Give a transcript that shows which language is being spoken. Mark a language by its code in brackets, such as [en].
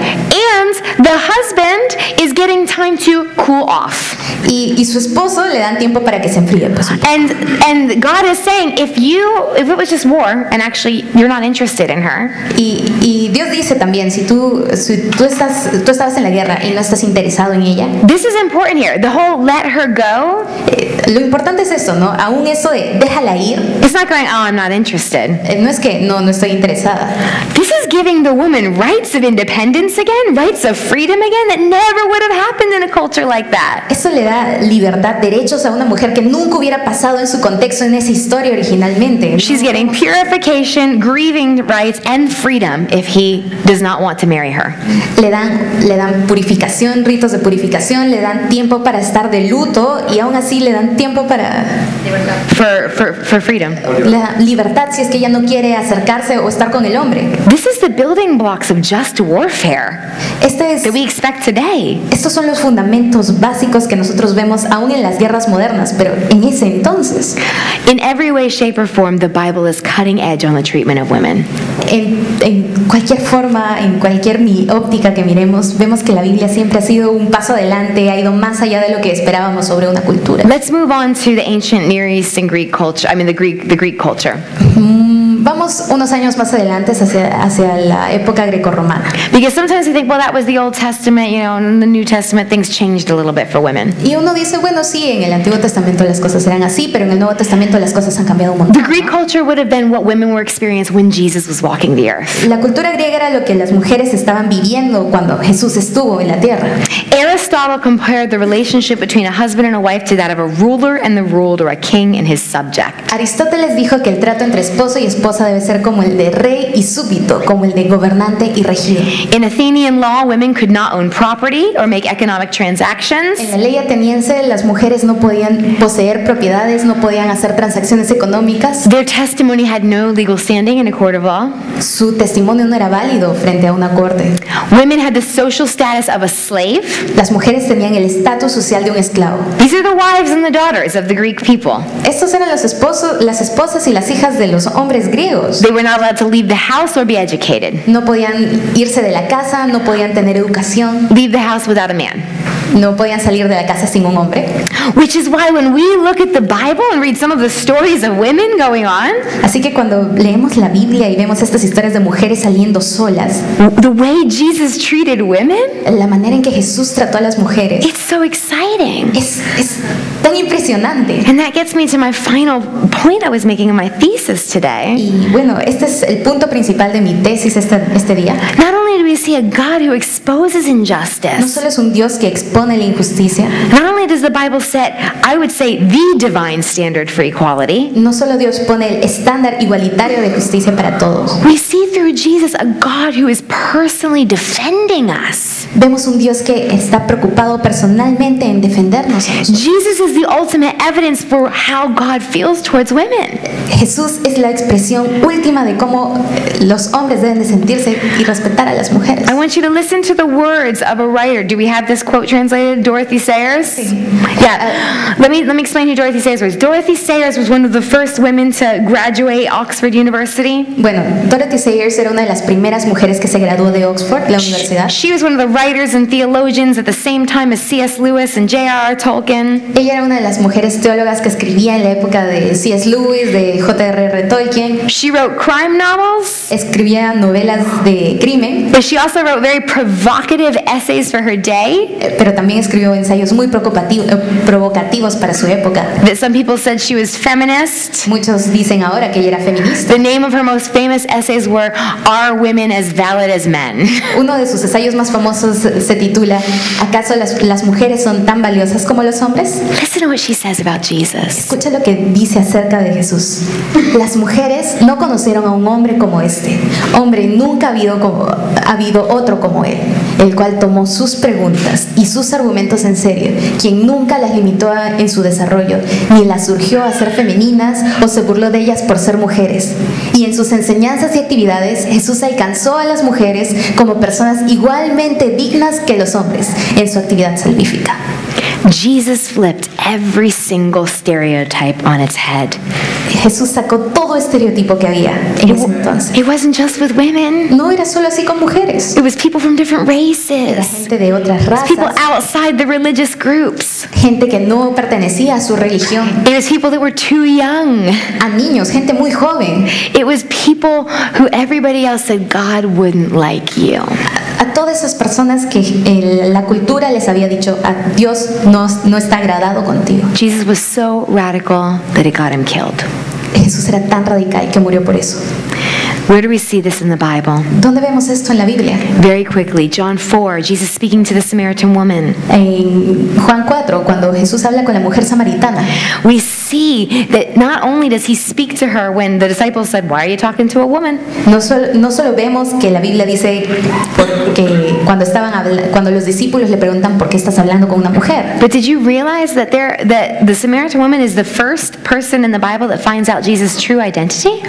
[en] And the husband is getting time to cool off. [es] Y su esposo le dan tiempo para que se enfríe. Pues, un poco. [en] And God is saying, if it was just war, and actually you're not interested in her, [es] y Dios dice también, si tú estabas en la guerra y no estás interesado en ella, [en] this is important here. The whole let her go, [es] lo importante es eso, ¿no? Aún eso de déjala ir, [en] it's not going, oh, I'm not interested. [es] no es que no estoy interesada. [en] This is giving the woman rights of independence again, rights of freedom again, that never would have happened in a culture like that. [es] Eso le da libertad, derechos a una mujer que nunca hubiera pasado en su contexto, en esa historia originalmente. [en] She's getting purification, grieving rights, and freedom if he does not want to marry her. [es] Le dan purificación, ritos de purificación, le dan tiempo para estar de luto y aún así le dan tiempo para [en] For freedom. [es] la libertad si es que ella no quiere acercarse o estar con el hombre. [en] This is the building blocks of just warfare that we expect today. [es] Estos son los fundamentos básicos que nosotros vemos aún en las guerras modernas, pero en ese entonces. [en] In every way, shape, or form, the Bible is cutting edge on the treatment of women. [es] En cualquier forma, en cualquier óptica que miremos, vemos que la Biblia siempre ha sido un paso adelante, ha ido más allá de lo que esperábamos sobre una cultura. [en] Let's move on to the ancient Near East and Greek culture. The Greek culture. [es] Vamos unos años más adelante hacia la época grecorromana. [en] Because sometimes we think, well, that was the Old Testament, in the New Testament things changed a little bit for women. [es] Y uno dice, bueno, sí, en el Antiguo Testamento las cosas eran así, pero en el Nuevo Testamento las cosas han cambiado un montón. [en] The Greek culture would have been what women were experiencing when Jesus was walking the earth. [es] La cultura griega era lo que las mujeres estaban viviendo cuando Jesús estuvo en la tierra. [en] Aristotle compared the relationship between a husband and a wife to that of a ruler and the ruled, or a king and his subject. [es] Aristóteles dijo que el trato entre esposo y esposa debe ser como el de rey y súbdito, como el de gobernante y regido. [en] In Athenian law, women could not own property or make economic transactions. [es] En la ley ateniense, las mujeres no podían poseer propiedades, no podían hacer transacciones económicas. [en] Their testimony had no legal standing in a court of law. [es] Su testimonio no era válido frente a una corte. [en] Women had the social status of a slave. [es] Las mujeres tenían el estatus social de un esclavo. [en] These are the wives and the daughters of the Greek people. [es] Estos eran los esposos, las esposas y las hijas de los hombres griegos. [en] They were not allowed to leave the house or be educated. [es] No podían irse de la casa, no podían tener educación, [en] Leave the house without a man. [es] no podían salir de la casa sin un hombre. [en] Which is why when we look at the Bible and read some of the stories of women going on, [es] Así que cuando leemos la Biblia y vemos estas historias de mujeres saliendo solas, [en] the way Jesus treated women, [es] la manera en que Jesús trató a las mujeres [en] it's so exciting. [es] es tan impresionante. [en] And that gets me to my final point I was making in my thesis today. [es] Y bueno, este es el punto principal de mi tesis este día. [en] Not only do we see a God who exposes [es] No [en] injustice, [es] solo es un Dios que expone la injusticia, [en] not only does the Bible set, I would say, the divine standard for equality, [es] no solo Dios pone el estándar igualitario de justicia para todos. [en] we see through Jesus a God who is personally defending us. [es] Vemos un Dios que está preocupado personalmente en defendernos a nosotros. [en] Jesus is the ultimate evidence for how God feels towards women. [es] Jesús es la expresión última de cómo los hombres deben de sentirse y respetar a las mujeres. [en] I want you to listen to the words of a writer. Do we have this quote translated? Dorothy Sayers? Yeah. Let me explain who Dorothy Sayers was. Dorothy Sayers was one of the first women to graduate Oxford University. [es] Bueno, Dorothy Sayers era una de las primeras mujeres que se graduó de Oxford, la universidad. [en] She was one of the writers and theologians at the same time as C.S. Lewis and J.R.R. Tolkien. [es] Ella era una de las mujeres teólogas que escribía en la época de C.S. Lewis, de J.R.R. Tolkien. [en] She wrote crime novels, [es] Escribía novelas de crimen, [en] but she also wrote very provocative essays for her day [es] pero también escribió ensayos muy provocativos para su época. [en] that some people said she was feminist. [es] Muchos dicen ahora que ella era feminista. [en] The name of her most famous essays were Are Women as Valid as Men? [es] Uno de sus ensayos más famosos se titula ¿Acaso las mujeres son tan valiosas como los hombres? [en] Listen to what she says about Jesus. [es] Escucha lo que dice acerca de Jesús. Las mujeres no conocieron a un hombre como este. Hombre, nunca ha habido otro como él, el cual tomó sus preguntas y sus argumentos en serio, quien nunca las limitó en su desarrollo, ni las urgió a ser femeninas o se burló de ellas por ser mujeres. Y en sus enseñanzas y actividades, Jesús alcanzó a las mujeres como personas igualmente dignas que los hombres en su actividad salvífica. [en] Jesus flipped every single stereotype on its head. [es] Jesús sacó todo estereotipo que había en ese entonces. [en] It wasn't just with women. [es] No era solo así con mujeres, [en] It was people from different [es] era [en] races. [es] gente de otras [en] It was people [es] razas, [en] outside the religious groups. [es] gente que no pertenecía a su religión, [en] It was people that were too young. [es] a niños, gente muy joven, [en] It was people who everybody else said God wouldn't like you. [es] a todas esas personas que la cultura les había dicho, a Dios no está agradado contigo. [en] Jesus was so radical that it got him killed. [es] Jesús era tan radical que murió por eso. [en] Where do we see this in the Bible? [es] ¿Dónde vemos esto en la Biblia? [en] Very quickly, John 4, Jesus speaking to the Samaritan woman. [es] En Juan 4, cuando Jesús habla con la mujer samaritana, [en] We see that not only does he speak to her when the disciples said, "Why are you talking to a woman?" [es] no solo vemos que la Biblia dice porque cuando los discípulos le preguntan por qué estás hablando con una mujer. [en] But did you realize that the Samaritan woman is the first person in the Bible that finds out Jesus' true identity?